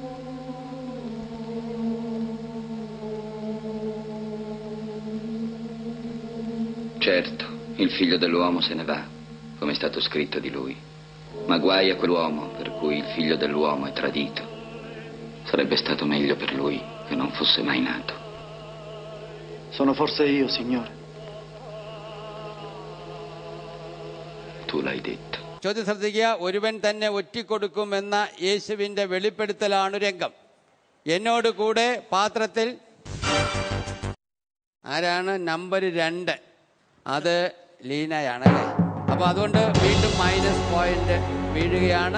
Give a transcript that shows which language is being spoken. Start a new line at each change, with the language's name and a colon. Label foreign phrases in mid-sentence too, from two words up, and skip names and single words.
Italian: Certo, il figlio dell'uomo se ne va, come è stato scritto di lui. Ma guai a quell'uomo per cui il figlio dell'uomo è tradito. Sarebbe stato meglio per lui che non fosse mai nato. Sono forse io, Signore? Tu l'hai detto.
Malayalam: ചോദ്യം ശ്രദ്ധിക്കുക. ഒരുവൻ തന്നെ ഒറ്റിക്കൊടുക്കുമെന്ന യേശുവിൻ്റെ വെളിപ്പെടുത്തലാണ് രംഗം. എന്നോട് കൂടെ പാത്രത്തിൽ ആരാണ്? നമ്പർ 2, അത് ലീനയാണല്ലേ. അപ്പോൾ അതുകൊണ്ട് വീണ്ടും -പോയിന്റ് വീഴുകയാണ്.